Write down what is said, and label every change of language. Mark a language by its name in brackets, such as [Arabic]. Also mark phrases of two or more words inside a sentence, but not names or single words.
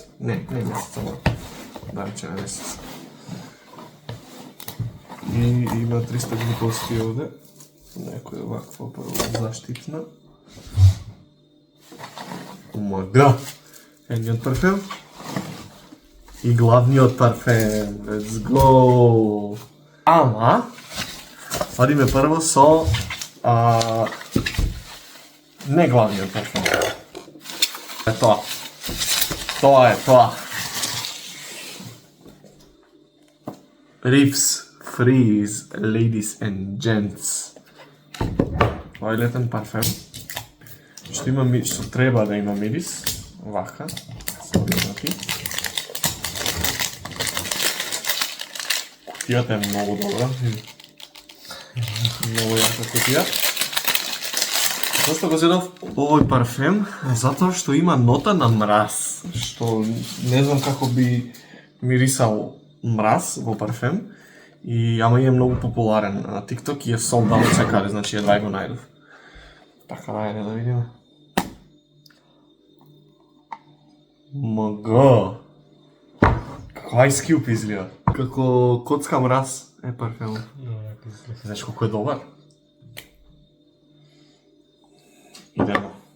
[Macedonian] Не месец, ама да речеме месец. И има 300 глупости овде. Некоја ваква прво заштитна. Омага! Едниот парфем. И главниот парфем. [English] Let's go! [Macedonian] Ама, одиме прво со не главниот парфем. Е тоа. Тоа е тоа. [English] Riffs Freeze, ladies and gents. [Macedonian] Ова е летен парфем. Што има што треба да има мирис. Вака. Се објаснати. Кутијата е многу добра. Многу јака кутија. Зашто го зедов овој парфем? Затоа што има нота на мраз. Што не знам како би мирисал мраз во парфем. Ама е многу популарен на TikTok и е [English] sold out [Macedonian] секаде, значи едва го најдов. Така најде да видиме. Мага! Како [English] Ice Cube [Macedonian] изгледа. Како коцка мраз е парфемот. Знаеш колку е добар? Идемо.